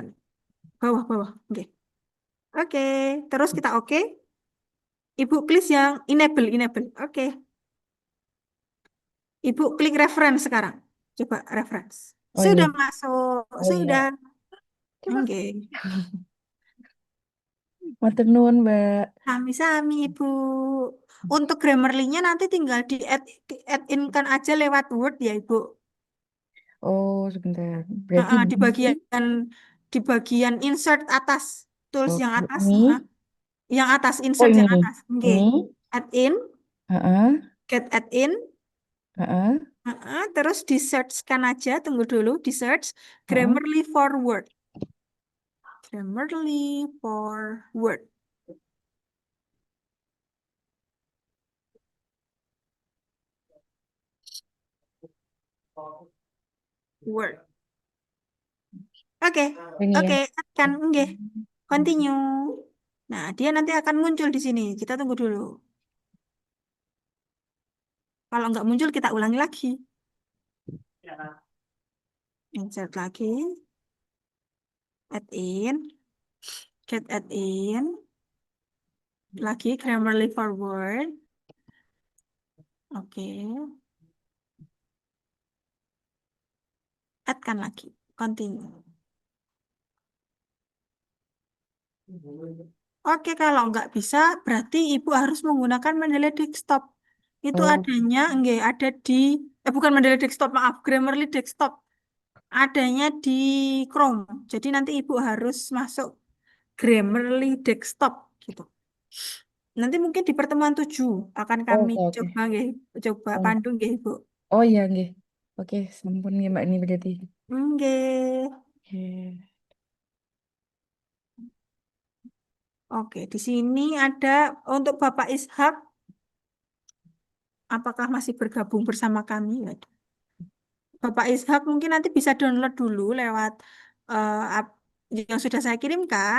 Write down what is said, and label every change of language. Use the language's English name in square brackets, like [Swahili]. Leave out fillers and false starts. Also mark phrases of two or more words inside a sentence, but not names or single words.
[Indonesian] Bawah. Oke. Oke. Terus kita oke. Ibu klik yang enable. Oke. Ibu klik reference sekarang. Coba reference. Oh, Sudah ini. masuk. Oh, Sudah. Terima Oke. [Javanese] Matur nuwun, Mbak. Sami-sami, [Indonesian] Ibu. Untuk Grammarly-nya nanti tinggal di-add-in-kan aja lewat Word ya, Ibu. Oh, sebentar. Berarti Di bagian insert atas. Tools yang atas. ini. Yang atas, Oh, insert ini. yang atas. Oke. Ini. Add-in. Heeh. [English] Get add-in. [Indonesian] Heeh. Terus di-search-kan aja. Tunggu dulu. Di-search Grammarly for Word. Grammarly for Word. Word. Oke, Ini ya. akan nggih. Continue. Nah, dia nanti akan muncul di sini. Kita tunggu dulu. Kalau nggak muncul, kita ulangi lagi. Insert lagi. [English] Add in. Get add in. [Indonesian] Lagi Grammarly for Word. Oke. Add-kan lagi. continue. Oke, kalau nggak bisa, berarti Ibu harus menggunakan Mendeley Desktop. Itu Oh, adanya, nggih, ada di, bukan Mendeley Desktop, maaf, Grammarly Desktop. Adanya di Chrome. Jadi nanti Ibu harus masuk Grammarly Desktop, gitu. Nanti mungkin di pertemuan 7 akan kami oke, oke. coba, nggih, coba Oh, pandu, nggih, Ibu. oh iya, nggih. Oke, sampun nggih Mbak ini berarti. Nggih. Oke. Oke, di sini ada untuk Bapak Ishak, apakah masih bergabung bersama kami? Waduh. Bapak Ishak mungkin nanti bisa download dulu lewat yang sudah saya kirimkan.